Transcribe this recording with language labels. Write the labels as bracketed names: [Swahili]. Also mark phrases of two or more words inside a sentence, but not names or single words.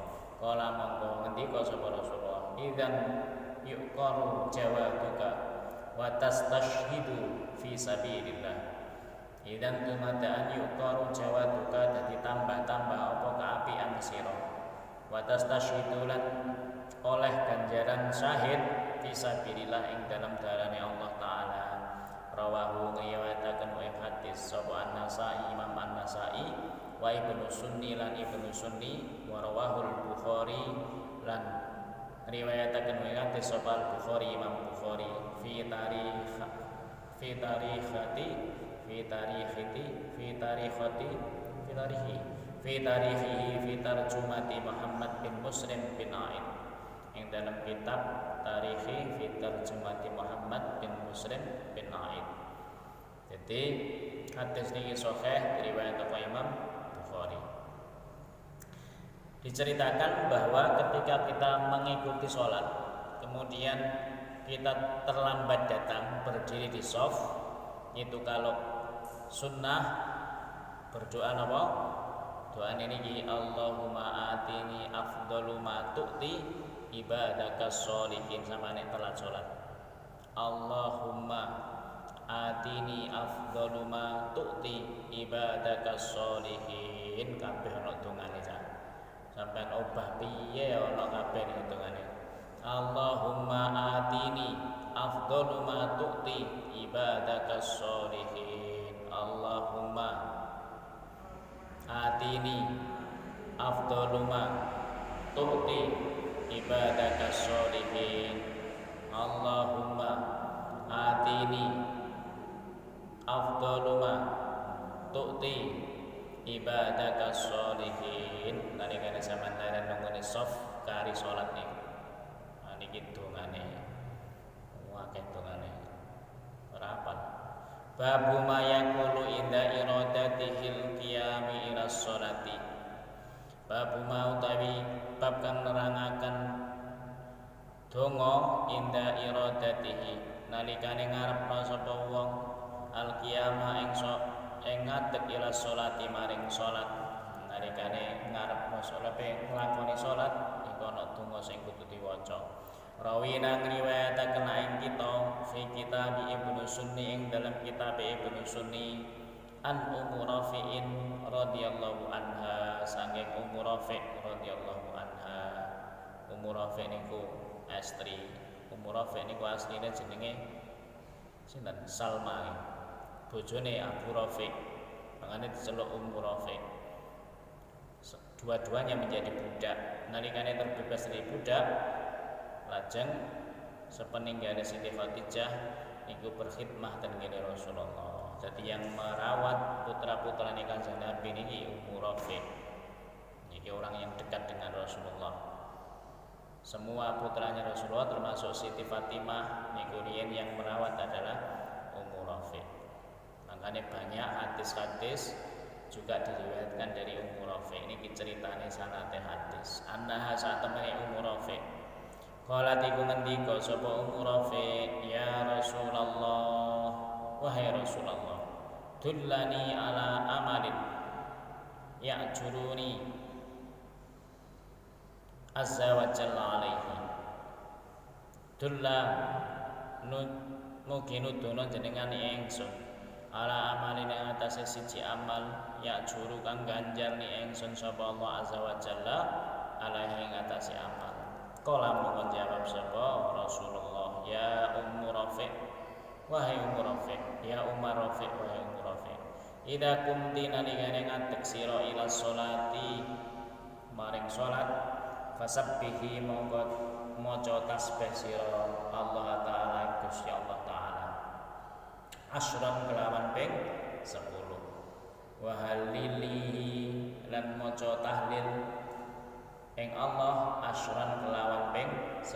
[Arabic] qala [Javanese] mongko ngendika sapa [Arabic] رسول الله إذن يقر جوابك وتستشهد في سبيل الله إذن تمدن يقر جوابك [Javanese] dadi tambah-tambah apa kaapian sira [Arabic] وتستشهد [Javanese] lan oleh ganjaran syahid [Arabic] في سبيل الله [Javanese] ing dalam dalane [Arabic] الله تعالى [Javanese] rawahu ngriwayataken wa hadis sapa An-Nasa'i Imam An-Nasa'i wa Ibnu Sunni lan Ibnu Sunni [Arabic] ورواه البخاري [Javanese] lan riwayataken wa hadis sapa Al-Bukhari Imam Bukhari fi [Arabic] تاريخه ترجمة محمد بن مسلم بن عائذ [Indonesian] yang dalam kitab [Arabic] تاريخه في ترجمة محمد بن مسلم بن عائذ. [Indonesian] Jadi hadis ini sahih diriwayatkan oleh Imam Bukhari. Diceritakan bahwa ketika kita mengikuti sholat, kemudian kita terlambat datang berdiri di shaf, itu kalau sunnah berdoa apa? Doa ini [Arabic] اللهم آتني أفضل ما تؤتي عبادك الصالحين [Javanese] sama nek telat sholat. [Arabic] اللهم آتني أفضل ما تؤتي عبادك الصالحين [Javanese] kabeh ana dongane sampean obah piye ana kabeh hitungane. [Arabic] اللهم آتني أفضل ما تؤتي عبادك الصالحين. اللهم آتني أفضل ما تؤتي عبادك الصالحين. اللهم آتني أفضل ما تؤتي عبادك الصالحين. [Javanese] Nalikane sampeyan nunggu shaf kari salat niku. Niki dongane. Akeh dongane. Ora apal. [Arabic] باب ما يقول عند إرادته القيام إلى الصلاة. باب ما [Javanese] utawi bab kang nerangaken donga [Arabic] عند إرادته [Javanese] nalikane ngarepno sapa wong [Arabic] القيام [Javanese] ing ngadeg [Arabic] إلى الصلاة [Javanese] maring salat. Nalikane ngarepno salate nglakoni salat iku ana donga sing kudu diwaca. Rawina ngriwayataken ing kita [Arabic] في كتاب ابن السني [Javanese] ing dalam kitab Ibnu Sunni [Arabic] عن أم رافع رضي الله عنها [Javanese] saking Ummu Rafi' [Arabic] رضي الله عنها. [Javanese] Ummu Rafi' niku istri Ummu Rafi' niku asline jenenge sinten Salma bojone Abu Rafi' makane diceluk Ummu Rafi'. [Indonesian] Dua-duanya menjadi budak. [Javanese] Nalikane [Indonesian] terbebas dari budak [Javanese] lajeng sepeninggalane Siti Khadijah niku berkhidmah ten kene Rasulullah. [Indonesian] Jadi yang merawat putra-putrane Kanjeng Nabi niki Ummu Rafi'. Niki orang yang dekat dengan Rasulullah. Semua putranya Rasulullah termasuk Siti Fatimah [Javanese] niku riyen [Indonesian] yang merawat adalah Ummu Rafi'. Makanya banyak hadis-hadis juga diriwayatkan dari Ummu Rafi'. [Javanese] Niki ceritane sanate hadis. Annaha saat temene Ummu Rafi'. [Arabic] Qalat [Javanese] iku ngendika sapa [Arabic] Ummu Rafi', يا رسول الله, wahai Rasulullah, دلني على عمل يأجرني عز وجل عليه. [Javanese] Dulla mugi nudono jenengan ingsun [Arabic] على عمل [Javanese] ing atase siji amal ya'juru kang ganjar ni ingsun sapa [Arabic] الله عز وجل عليه [Javanese] ing atase amal. Kala mongko jawab sapa Rasulullah, [Arabic] يا أم رافع', [Javanese] wahai Ummu Rafi', [Arabic] يا أم رافع', [Javanese] wahai Ummu Rafi'. [Arabic] إذا قمت [Javanese] nalikane ngadeg sira [Arabic] إلى الصلاة [Javanese] maring salat, fasabbihi mongko maca tasbih sira [Arabic] الله تعالى [Javanese] Gusti Allah taala. Asyran kelawan ping 10. [Arabic] وهلليه [Javanese] lan maca tahlil ing [Arabic] الله عشرا [Javanese] kelawan ping 10.